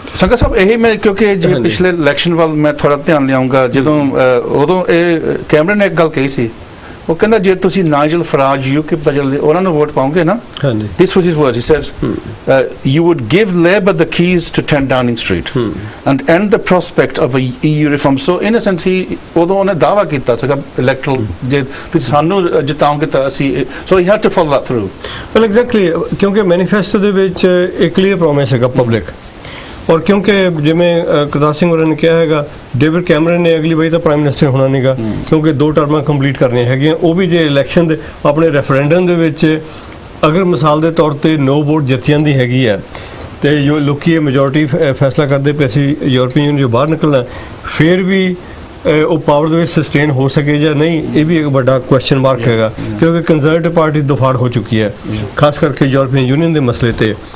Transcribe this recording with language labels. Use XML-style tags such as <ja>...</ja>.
<pa>ਸੰਘਾ ਸਾਹਿਬ ਇਹੀ ਮੈਂ ਕਿਉਂਕਿ ਜੇ ਪਿਛਲੇ ਇਲੈਕਸ਼ਨ ਵੱਲ ਮੈਂ ਥੋੜਾ ਧਿਆਨ ਲਿਆਉਂਗਾ, ਜਦੋਂ ਉਦੋਂ ਇਹ ਕੈਮਰਨ ਨੇ ਇੱਕ ਗੱਲ ਕਹੀ ਸੀ, ਉਹ ਕਹਿੰਦਾ ਜੇ ਤੁਸੀਂ ਨਾਈਜਲ ਫਰਾਜ ਯੂਕਿਪ ਦਾ ਜਿਹੜੇ ਉਹਨਾਂ ਨੂੰ ਵੋਟ ਪਾਓਗੇ ਨਾ,</pa> <en>this was his words, he says you would give Labour the keys to 10 Downing Street and end the prospect of a EU reform.</en> <pa>So in a sense he ਉਦੋਂ ਉਹਨੇ ਦਾਅਵਾ ਕੀਤਾ ਸੀਗਾ ਇਲੈਕਟਰਲ, ਜੇ ਤੁਸੀਂ ਸਾਨੂੰ ਜਿਤਾਓਗੇ ਤਾਂ ਅਸੀਂ,</pa> <en>so he had to follow that through.</en> <pa>Well, exactly, ਕਿਉਂਕਿ ਮੈਨੀਫੈਸਟੋ ਦੇ ਵਿੱਚ ਇੱਕ ਕਲੀਅਰ ਪ੍ਰੋਮਿਸ ਹੈਗਾ ਪਬਲਿਕ, ਔਰ ਕਿਉਂਕਿ ਜਿਵੇਂ ਕਰਤਾਰ ਸਿੰਘ ਹੋਰਾਂ ਨੇ ਕਿਹਾ ਹੈਗਾ, ਡੇਵਿਡ ਕੈਮਰਨ ਨੇ ਅਗਲੀ ਵਾਰੀ ਤਾਂ ਪ੍ਰਾਈਮ ਮਿਨਿਸਟਰ ਹੋਣਾ ਨਹੀਂਗਾ, ਕਿਉਂਕਿ 2 ਟਰਮਾਂ ਕੰਪਲੀਟ ਕਰਨੀਆਂ ਹੈਗੀਆਂ, ਉਹ ਵੀ ਜੇ ਇਲੈਕਸ਼ਨ ਦੇ ਆਪਣੇ ਰੈਫਰੈਂਡਮ ਦੇ ਵਿੱਚ ਅਗਰ ਮਿਸਾਲ ਦੇ ਤੌਰ ਤੇ ਨੋ ਵੋਟ ਜਿੱਤ ਜਾਂਦੀ ਹੈਗੀ ਹੈ, ਤੇ ਜੋ ਲੋਕੀ ਇਹ ਮੈਜੋਰਟੀ ਫੈਸਲਾ ਕਰਦੇ ਪਏ ਅਸੀਂ ਯੂਰਪੀਅਨ ਯੂਨੀਅਨ ਜੋ ਬਾਹਰ ਨਿਕਲਣਾ, ਫਿਰ ਵੀ ਉਹ ਪਾਵਰ ਦੇ ਵਿੱਚ ਸਸਟੇਨ ਹੋ ਸਕੇ ਜਾਂ ਨਹੀਂ, ਇਹ ਵੀ ਇੱਕ ਵੱਡਾ ਕੁਐਸਚਨ ਮਾਰਕ ਹੈਗਾ, ਕਿਉਂਕਿ ਕੰਜ਼ਰਵੇਟਿਵ ਪਾਰਟੀ ਦੁਫਾੜ ਹੋ ਚੁੱਕੀ ਹੈ, ਖਾਸ ਕਰਕੇ ਯੂਰਪੀਅਨ ਯੂਨੀਅਨ ਦੇ ਮਸਲੇ ਤੇ।</pa>